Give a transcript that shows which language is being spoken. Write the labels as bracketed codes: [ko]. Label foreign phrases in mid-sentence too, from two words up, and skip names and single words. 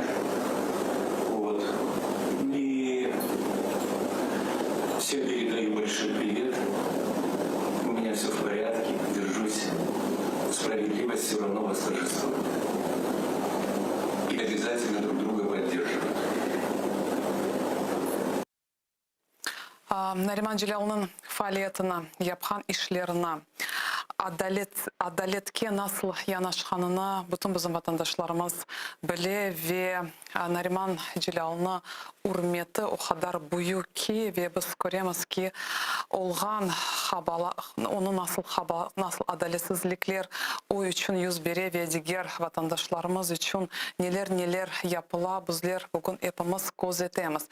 [ru] Вот. И всем передаю большой привет. У меня все в порядке, держусь. Справедливость все равно восторжествует. И обязательно друг друга поддерживаем. [crh] Nariman Cilal'nın faaliyetine, yapılan işlerine, adaletke nasıl yanaşkanını bütün bizim vatandaşlarımız bile ve Nariman Cilal'ını hürmeti o kadar büyük ki ve biz göremiz ki olğan onu nasıl adaletsizlikler o için yüz beri ve diğer vatandaşlarımız için neler yapıla bizler bugün hepimiz gözetemiz.